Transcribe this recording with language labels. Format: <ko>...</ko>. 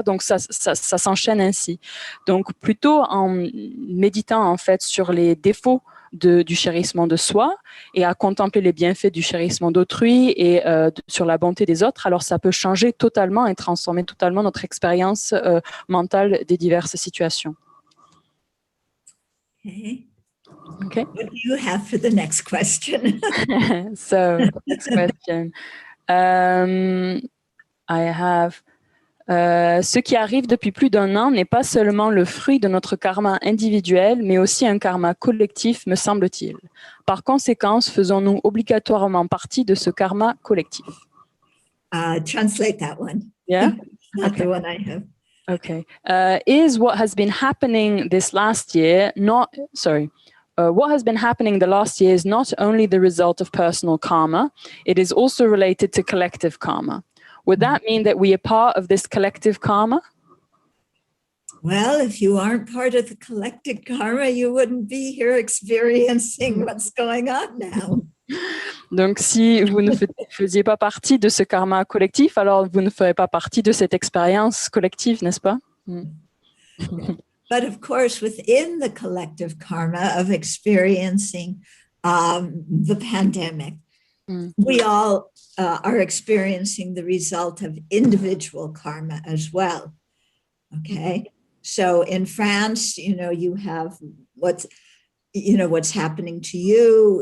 <fr>Donc, ça s'enchaîne ainsi. Donc, plutôt en méditant, en fait, sur les défauts du chérissement de soi et à contempler les bienfaits du chérissement d'autrui et sur la bonté des autres, alors ça peut changer totalement et transformer totalement notre expérience mentale des diverses situations.</fr> <en>Okay. What do you have for the next question? So, next question. I have...</en> <fr>ce qui arrive depuis plus d'un an n'est pas seulement le fruit de notre karma individuel, mais aussi un karma collectif, me semble-t-il. Par conséquent, faisons-nous obligatoirement partie de ce karma collectif?</fr> <en>Translate that one. Yeah? Not the one I have. Okay. Is what has been happening this last year what has been happening the last year is not only the result of personal karma, it is also related to collective karma. Would that mean that we are part of this collective karma? Well, if you aren't part of the collective karma, you wouldn't be here experiencing what's going on now.</en> <fr>Donc, si vous ne faisiez pas partie de ce karma collectif, alors vous ne ferez pas partie de cette expérience collective, n'est-ce pas?</fr> <en>But of course, within the collective karma of experiencing the pandemic, we all are experiencing the result of individual karma as well. Okay. So in France, you have what's happening to you.</en>